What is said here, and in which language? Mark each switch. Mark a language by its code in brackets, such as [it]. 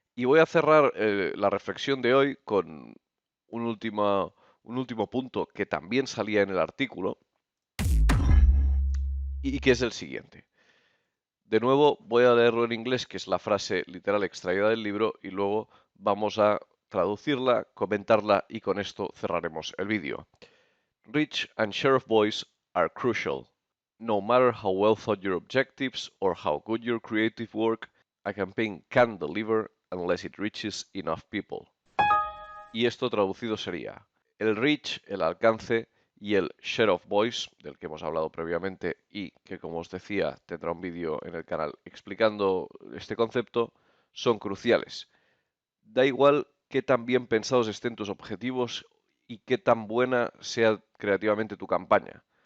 [es] Y voy a cerrar la reflexión de hoy con un último punto que también salía en el artículo y que es el siguiente. De nuevo voy a leerlo en inglés, que es la frase literal extraída del libro, y luego vamos a traducirla, comentarla y con esto cerraremos el vídeo. [en] Reach and share of voice are crucial. No matter how well thought your objectives or how good your creative work, a campaign can't deliver unless it reaches enough people. [es] Y esto traducido sería el reach, el alcance y el share of voice, del que hemos hablado previamente y que, como os decía, tendrá un vídeo en el canal explicando este concepto, son cruciales. Da igual qué tan bien pensados estén tus objetivos y qué tan buena sea creativamente tu campaña.